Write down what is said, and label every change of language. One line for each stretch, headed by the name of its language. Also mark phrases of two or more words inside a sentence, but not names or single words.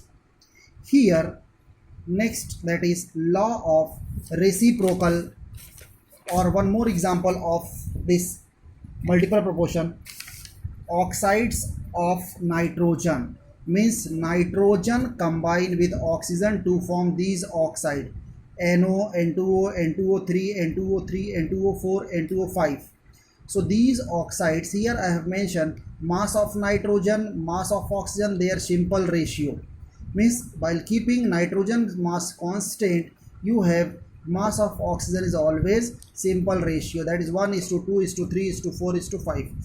English: Here next, that is law of reciprocal, or one more example of this multiple proportion, oxides of nitrogen, means nitrogen combined with oxygen to form these oxide, NO, N2O, N2O3, N2O3, N2O4, N2O5. So these oxides, here I have mentioned mass of nitrogen, mass of oxygen, their simple ratio, means while keeping nitrogen mass constant, you have mass of oxygen is always simple ratio, that is 1:2:3:4:5.